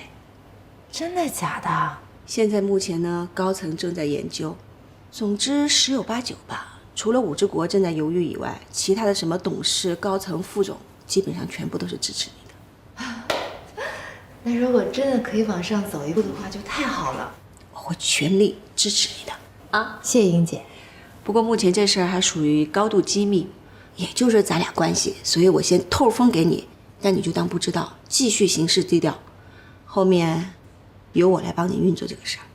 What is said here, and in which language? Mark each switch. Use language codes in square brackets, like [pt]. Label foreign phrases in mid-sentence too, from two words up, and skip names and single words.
[zh] 真的假的？現在目前呢，高層正在研究，總之10有8九吧。除了武志國正在猶豫以外，其他的什麼董事、高層、副總，基本上全部都是支持你的。那如果真的可以往上走一步的話，就太好了。我會全力支持你的啊！謝謝英姐。不過目前這事兒還屬於高度機密，也就是咱倆關係，所以我先透風給你，但你就當不知道，繼續行事低調。後面由我來幫你運作這個事兒。